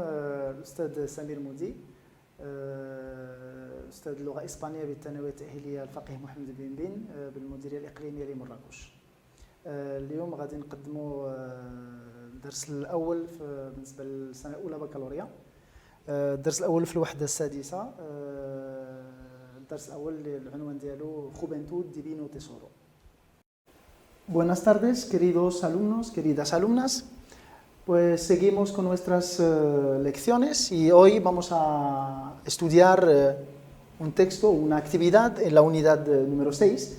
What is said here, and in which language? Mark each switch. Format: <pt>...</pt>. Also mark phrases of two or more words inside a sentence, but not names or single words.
<ar>الأستاذ سمير مودي، أستاذ اللغة الإسبانية بالثانوية التأهيلية الفقيه محمد بن بن بالمديرية الإقليمية لمراكش. اليوم غادي نقدموا الدرس الأول بالنسبة للسنة الأولى بكالوريا. الدرس الأول في الوحدة السادسة. الدرس الأول العنوان ديالو Juventud Divino Tesoro.</ar> <es>Buenas tardes, queridos alumnos, queridas alumnas. Pues seguimos con nuestras lecciones y hoy vamos a estudiar un texto, una actividad en la unidad número 6.</es>